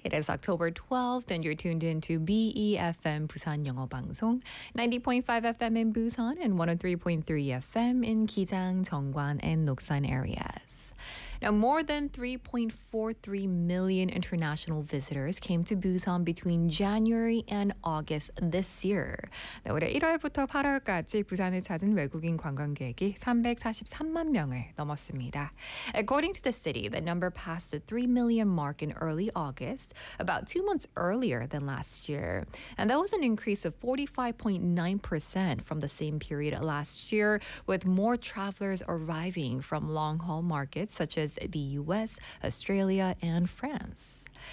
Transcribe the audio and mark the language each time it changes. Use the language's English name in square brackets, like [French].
[English] It is October 12th and you're tuned in to BEFM Busan Yeongo Bangsong, 90.5 FM in Busan and 103.3 FM in Gijang, Jeonggwan and Noksan areas. Now, more than 3.43 million international visitors came to Busan between January and August this year. [Korean] 네, 올해 1월부터 8월까지 부산을 찾은 외국인 관광객이 343만 명을 넘었습니다. [English] According to the city, the number passed the 3 million mark in early August, about 2 months earlier than last year. And that was an increase of 45.9% from the same period last year, with more travelers arriving from long-haul markets such as the U.S., Australia, and France.